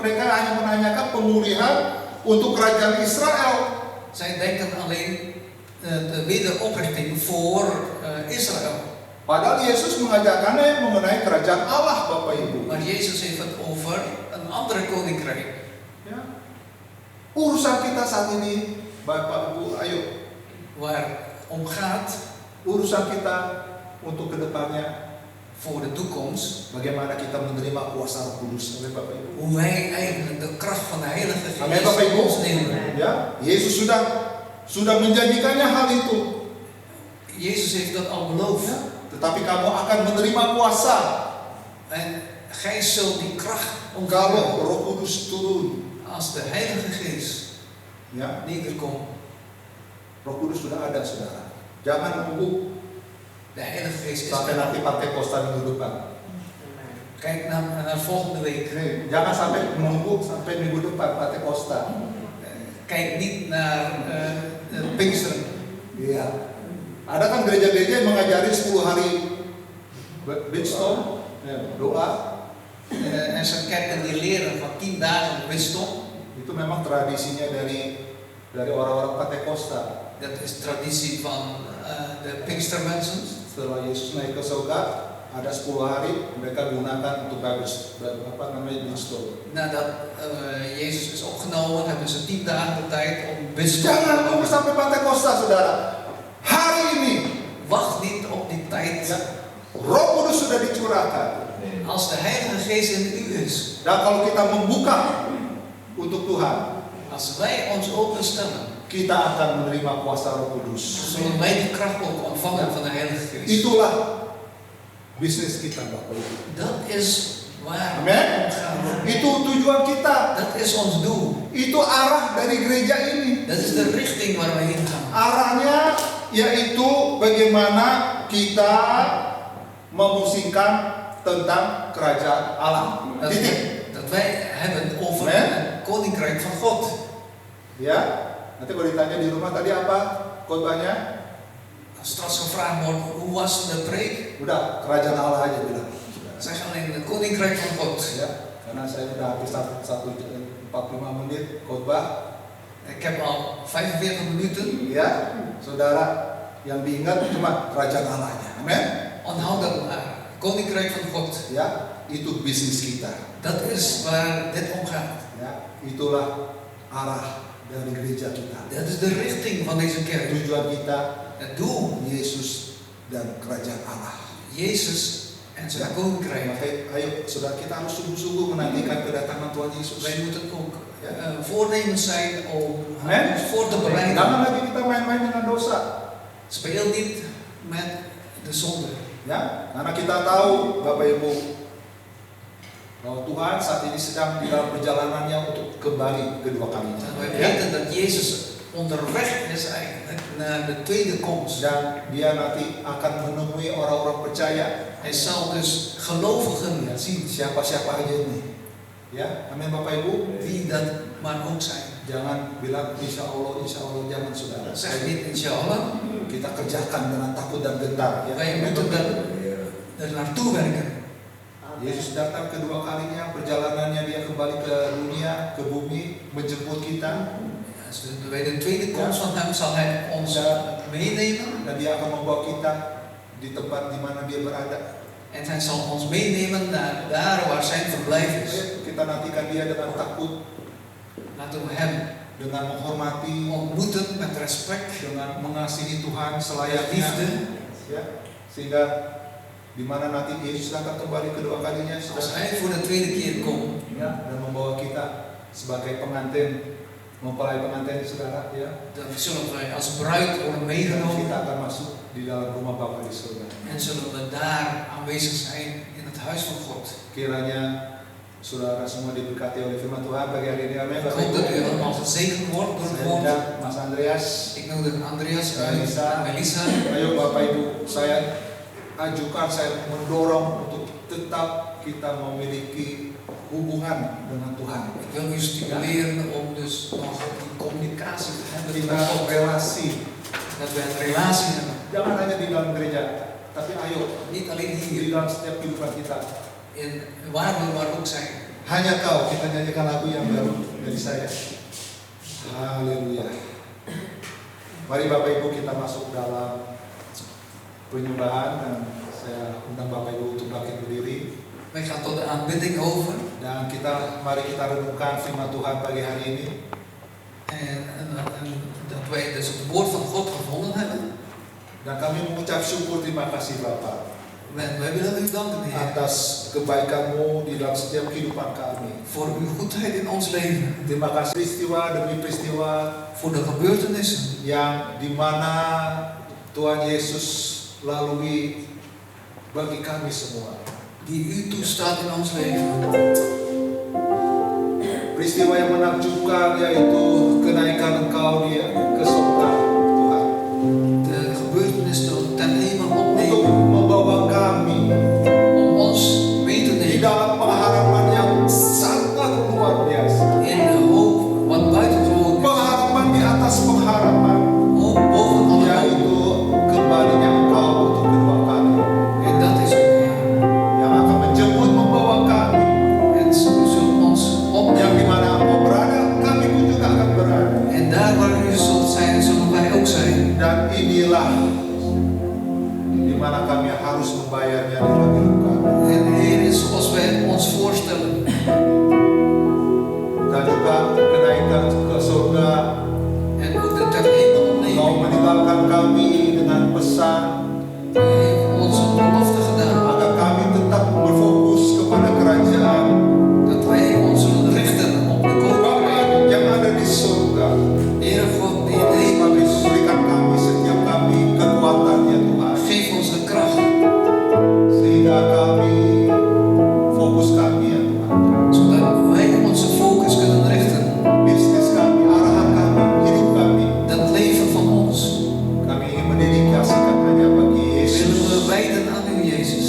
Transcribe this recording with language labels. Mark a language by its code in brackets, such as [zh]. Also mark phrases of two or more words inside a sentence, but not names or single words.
[id] Mereka hanya menanyakan pemulihan untuk kerajaan Israel. [nl] Zij denken alleen de wederoprichting voor Israël. [id] Padahal Yesus mengajarkannya mengenai kerajaan Allah, Bapak Ibu. [nl] Maar Jezus heeft het over een andere koninkrijk. [id] Ya. Urusan kita saat ini, Bapak Ibu, ayo. [nl] Waar om gaat [id] Urusan kita untuk kedepannya, [nl] voor de toekomst. [id] bagaimana kita menerima kuasa Roh Kudus, amin Bapak Ibu. [nl] Hoe wij eigenlijk de kracht van de Heilige [id] Amen, [nl] Geest [id] Bapak Ibu. [nl] ons nemen. [id] Ya, Yesus sudah sudah menjanjikannya hal itu. [nl] Jezus heeft dat al beloofd. [id] Tetapi kamu akan menerima kuasa [nl] En gij zult die kracht [id] kalau [nl] ontvangen [id] Roh Kudus turun. [nl] als de Heilige Geest [id] Ya, [nl] neerkomt. [id] Roh Kudus sudah ada, saudara. Jangan nunggu [nl] De Heilige Geest is [id] sampai [nl] er. [id] nanti Pentakosta minggu depan. [nl] Kijk naar volgende week. [id] Nih, jangan sampai menunggu sampai minggu depan Pentakosta. [nl] Kijk niet naar Pinksteren. [id] Iya. Ada kan gereja-gereja yang mengajari 10 hari Bitstorm, doa. [nl] En zo'n kerken die leren van 10 dagen wisdom. [id] Itu memang tradisinya dari orang-orang Pentakosta. [nl] Dat is traditie van de Pinkstermensen. [id] Setelah Yesus naik ke surga, ada 10 hari mereka gunakan untuk Bitstorm. [nl] Nadat Jezus is opgenomen, hebben ze 10 dagen de tijd om wisdom [id] Jangan [nl] te [id] nunggu [nl] doen. [id] sampai Pentakosta, saudara. Hari ini, [nl] Wacht niet op die tijd. [id] ya, Roh Kudus sudah dicurahkan. [nl] Als de Heilige Geest in u is, [id] Dan kalau kita membuka untuk Tuhan, [nl] als wij ons openstellen, [id] kita akan menerima kuasa Roh Kudus. [nl] zullen wij die kracht ook ontvangen van de Heilige Geest. [id] Itulah bisnis kita, Bapak Ibu. [nl] Dat is waar [id] Amen. [nl] het om gaat. [id] Itu tujuan kita. [nl] Dat is ons doel. [id] Itu arah dari gereja ini. [nl] Dat is de richting waar we heen gaan. [id] Arahnya yaitu bagaimana kita memusingkan tentang kerajaan Allah. [nl] Dat, [id] Titik. [nl] dat wij hebben over [id] Amen. [nl] het koninkrijk van God. [id] Ya. Nanti kalau ditanya di rumah tadi apa khotbahnya? [nl] Als straks gevraagd wordt, hoe was de preek? [id] Udah kerajaan Allah aja bilang. [nl] Zeg alleen het koninkrijk van God. [id] Ya. Karena saya udah habis 45 menit khotbah. [nl] Ik heb al 45 minuten. [id] Ya, saudara, yang diingat cuma kerajaan Allahnya. Amin. [nl] Onthoud dat maar. Koninkrijk van God. [id] Ya, itu bisnis kita. [nl] Dat is waar dit om gaat. [id] Ya, itulah arah dari gereja kita. [nl] Dat is de richting van deze kerk. [id] Tujuan kita [nl] Het doel, [id] Yesus dan kerajaan Allah. [nl] Jezus en zijn koninkrijk. [id] Maka ayo saudara, kita harus sungguh-sungguh menantikan kedatangan Tuhan Yesus. [nl] Wij moeten ook voornemens zijn om [id] Amen. [nl] ons voor te bereiden. [id] Jangan lagi kita main-main dengan dosa. [nl] Speel niet met de zonde. [id] Ya, karena kita tahu Bapak Ibu bahwa Tuhan saat ini sedang di dalam perjalanannya untuk kembali kedua kalinya. [nl] En wij [id] Ya. [nl] weten dat Jezus onderweg is eigenlijk naar de tweede komst. [id] Dan dia nanti akan menemui orang-orang percaya. [nl] Hij zal dus gelovigen zien, [id] Siapa-siapa aja ini. Ya, amin Bapak Ibu. [nl] wie dat maar ook zijn. [id] Jangan bilang [ar] insya Allah, [id] jangan saudara. [nl] Zeg niet inshallah, [id] Kita kerjakan dengan takut dan gentar. Ya. [nl] wij moeten er naartoe werken. [id] Yesus datang kedua kalinya, perjalanannya dia kembali ke dunia, ke bumi, menjemput kita. [nl] Dus bij de tweede komst van hem zal hij ons meenemen. [id] Dan dia akan membawa kita di tempat di mana dia berada. [nl] En hij zal ons meenemen naar daar waar zijn verblijf is. [id] Ayo, kita nantikan dia dengan takut, [nl] Laten we hem [id] dengan menghormati, [nl] ontmoeten met respect, [id] dengan mengasihi Tuhan [nl] met [id] selayaknya. [nl] liefde. [id] Ya, sehingga di mana nanti Yesus akan kembali kedua kalinya, [nl] Als [id] saudara, [nl] hij voor de tweede keer komt [id] ya, dan membawa kita sebagai pengantin, mempelai pengantin, saudara, ya, [nl] dan zullen wij als bruid worden [id] dan [nl] meegenomen [id] kita akan masuk di dalam rumah Bapa di surga. [nl] en zullen we daar aanwezig zijn in het huis van God. [id] Kiranya saudara semua diberkati oleh firman Tuhan pagi hari ini, amin. [nl] Ik hoop dat u allemaal gezegend wordt door het [id] Saya [nl] woord. [id] undang Mas Andreas. [nl] Ik nodig Andreas uit en Melissa. [id] Ayo Bapak Ibu, saya ajukan, saya mendorong untuk tetap kita memiliki hubungan dengan Tuhan. [nl] Ik wil u stimuleren om dus nog die communicatie te hebben [id] Kita [nl] met God. [id] relasi, [nl] Dat we een relatie hebben. [id] jangan hanya di dalam gereja, tapi ayo [nl] Niet alleen [id] di [nl] hier, [id] dalam setiap kehidupan kita. [nl] in waar we maar ook zijn. [id] Hanya kau, kita nyanyikan lagu yang baru dari saya. Haleluya. Mari Bapak Ibu kita masuk dalam penyembahan, dan saya undang Bapak Ibu untuk bangkit berdiri. [nl] Wij gaan tot de aanbidding over. [id] Dan mari kita renungkan firman Tuhan pagi hari ini. [nl] En dat wij dus het woord van God gevonden hebben. [id] Dan kami mengucap syukur, terima kasih Bapak. [nl] Wij willen u danken, Heer, [id] atas kebaikan-Mu di dalam setiap kehidupan kami. [nl] voor uw goedheid in ons leven. [id] Terima kasih peristiwa demi peristiwa [nl] Voor de gebeurtenissen [id] yang di mana Tuhan Yesus lalui bagi kami semua. [nl] die u toestaat in ons leven. [id] Peristiwa yang menakjubkan yaitu kenaikan Engkau ke surga, Tuhan. [nl] De gebeurtenissen ten hemel [id] Untuk [nl] opnemen. [id] membawa kami [nl] Om ons mee te [id] di [nl] nemen [id] dalam pengharapan yang sangat luar biasa. [nl] in de hoop wat buitengewoon is. [id] Pengharapan di atas pengharapan, [nl] Hoop boven alle hoop. [id] yaitu kembalinya Engkau untuk kedua kali, [nl] En dat is u, Heer. [id] yang akan menjemput membawa kami, [nl] En u zult ons [id] yang [nl] opnemen. [id] di mana Engkau berada, kami pun juga akan berada. [nl] En daar waar u zult zijn, zullen wij ook zijn. [id] Dan inilah di mana kami harus membayarnya dengan hidup kami. [nl] En Heer, is zoals wij ons voorstellen. [id] Dan juga kenaikan ke surga, [nl] En ook de ter hemel [id] Engkau [nl] opnemen. [id] meninggalkan kami dengan pesan [nl] U heeft ons een belofte gedaan. [id] agar kami tetap berfokus kepada kerajaan [nl] Dat wij ons zullen richten op de [id] Bapa [nl] koninkrijk. [id] yang ada di surga. [nl] Heere God, die in de hemel [id] Kami [nl] is. [id] berikan kami setiap kami kekuatannya Tuhan, [nl] Geef ons de kracht. [id] sehingga kami fokus kami ya Tuhan, [nl] Zodat wij onze focus kunnen richten. [id] bisnis kami, arahan kami, hidup kami, [nl] Dat leven van ons [id] kami ingin mendedikasikan hanya bagi [nl] willen we [id] Yesus [nl] wijden aan u, Jezus.